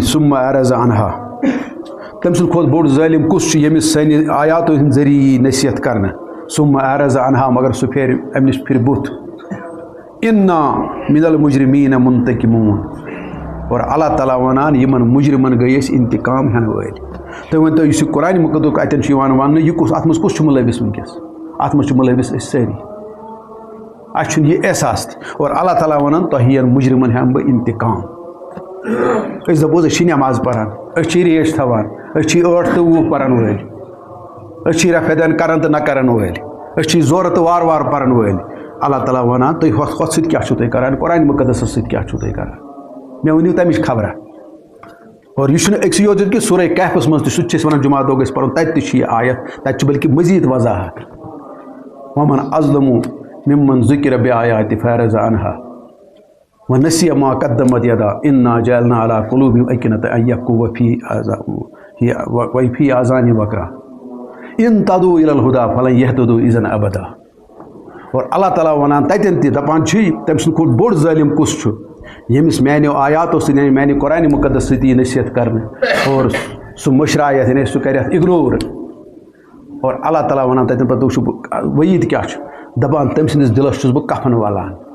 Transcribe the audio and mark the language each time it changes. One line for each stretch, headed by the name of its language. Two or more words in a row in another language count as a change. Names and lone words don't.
Arabic: ثم اعرض عنها
Kashmiri: تٔمۍ سٕنٛدِ کھۄتہٕ بوٚڑ ظٲلم کُس چھُ ییٚمِس سانہِ آیاتو ہٕنٛدۍ ذٔریعہٕ یی نصیحت کرنہٕ
Arabic: ثم اعرض عنها
Kashmiri: مگر سُہ پھیرِ امہِ نِش پھِرِ بُتھ
Arabic: انا من المجرمین منتقمون
Kashmiri: اور اللہ تعالیٰ ونان یمن مجرمن گٔے أسۍ انتقام ہٮ۪نہٕ وٲلۍ تُہۍ ؤنۍتو یُس یہِ قرآنِ مقدُک اتٮ۪ن چھُ یِوان وننہٕ یہِ کُس اتھ منٛز کُس چھُ مُلوث ونکیٚس اتھ منٛز چھُ مُلوث أسۍ سٲری اَسہِ چھُنہٕ یہِ احساس تہِ اور اللہ تعالیٰ ونان تۄہہِ یِن مجرمن ہٮ۪مہٕ بہٕ انتقام أسۍ دپوس أسۍ چھِ نٮ۪ماز پران أسۍ چھِ ریش تھاوان أسۍ چھِ 8 تہٕ 10 پرن وٲلۍ أسۍ چھِ رفع دین کران تہٕ نہ کرن وٲلۍ أسۍ چھِ زورٕ تہٕ وارٕ وارٕ پرن وٲلۍ اللہ تعالیٰ ونان تُہۍ ہۄتھ سۭتۍ کیٛاہ چھُو تُہۍ کران قرآنِ مقدسس سۭتۍ کیٛاہ چھُو تُہۍ کران مےٚ ؤنِو تمِچ خبرا اور یہ چھُنہٕ أکسٕے یوت کہِ سورہ کہفس منٛز تہِ سُہ تہِ چھِ أسۍ ونان جمعہ دۄہ گژھِ پرُن تتہِ تہِ چھِ یہِ آیت تتہِ چھُ بلکہِ مزیٖد وضاحت
Arabic: ومن اظلم ممن ذکر بآیات فاعرض عنها ونسی ما قدمت یدا انا جعلنا على قلوبهم أکنة ان یفقهوا وفی آذانهم وقرا ان تدعوا الى الهدى فلن يهتدوا اذا ابدا
Kashmiri: اور اللہ تعالیٰ ونان تتٮ۪ن تہِ دپان چھِ تٔمۍ سُنٛد کھۄتہٕ بوٚڑ ظٲلم کُس چھُ ییٚمِس میانیو آیاتو سۭتۍ یعنی میانہِ قرآنِ مقدس سۭتۍ یی نصیحت کرنہٕ اور سُہ مٔشرایتھ یعنی سُہ کرِ اتھ اگنور اور اللہ تعالیٰ ونان تتٮ۪ن پتہٕ وٕچھو بہٕ وعیٖد کیٛاہ چھُ دپان تٔمۍ سٕنٛدِس دِلس چھُس بہٕ کفن والان